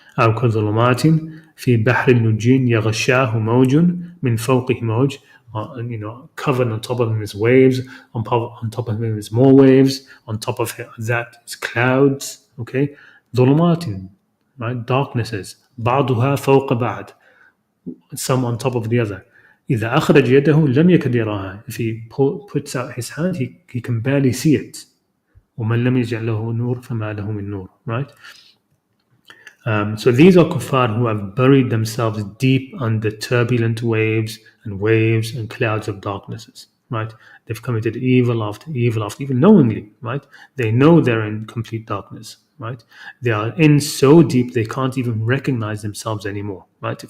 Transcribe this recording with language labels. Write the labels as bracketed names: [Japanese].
[Arabic] أو كظلمات في بحر لجين يغشاه موج من فوقه موج, [English] covered on top of him is waves, on top of him is more waves, on top of that is clouds, okay? ظلمات, right? Darknesses, [Arabic] بعضها فوق بعض, [English] some on top of the other. [Arabic] إذا أخرج يده لم يكد يراها. [English] If he puts out his hand, he can barely see it. [Arabic] ومن لم يجعل له نور فما له من نور, right? [English] So these are kuffar who have buried themselves deep under turbulent waves and clouds of darknesses, right? They've committed evil after evil after evil, knowingly, right? They know they're in complete darkness, right? They are in so deep they can't even recognize themselves anymore, right?